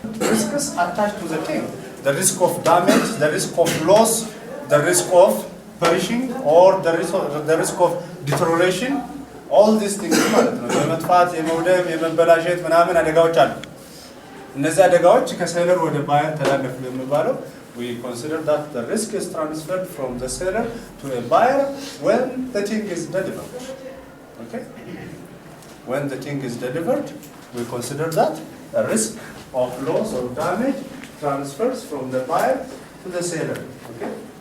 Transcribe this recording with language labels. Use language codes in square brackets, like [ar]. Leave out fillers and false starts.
[en] Risks attached to the thing. The risk of damage, the risk of loss, the risk of perishing, or the risk of deterioration. All these things [am] ማለት ነው. የመጥፋት የመውደም የመበላሸት ምናምን አደጋዎች አሉ. እነዚህ አደጋዎች ከሴለር ወደ ባየር ተላለፉ የሚባለው, [en] we consider that the risk is transferred from the seller to a buyer when the thing is delivered. Okay? When the thing is delivered, we consider that a risk of loss or damage transfers from the buyer to the seller. Okay?